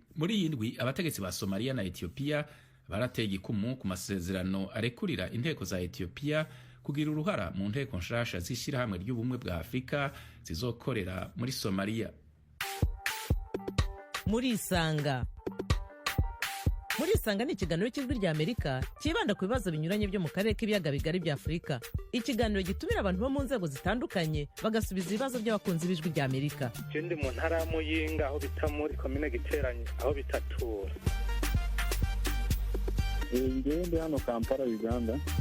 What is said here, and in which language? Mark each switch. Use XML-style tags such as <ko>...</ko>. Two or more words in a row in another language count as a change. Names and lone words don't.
<rn>Muri iyi ndwi abategetsi ba Somalia na Ethiopia barateye igikumu ku masezerano arekurira inteko za Ethiopia kugira uruhara mu nteko nshasha z'ishirahamwe ry'ubumwe bwa Afrika zizokorera muri Somalia.</rn> <rw>Muri Isanga ni ikiganiro cy'ijwi rya Amerika kibanda ku bibazo binyuranye byo mu karere k'ibiyaga bigari bya Afurika. Ikiganiro gitumira abantu bo mu nzego zitandukanye bagasubiza ibibazo by'abakunzi b'ijwi rya Amerika.</rw> <rn>Ndi mu ntara ya Muyinga aho bita muri komine Giteranye aho bitatura. Ndi hano Kampala Uganda.</rn>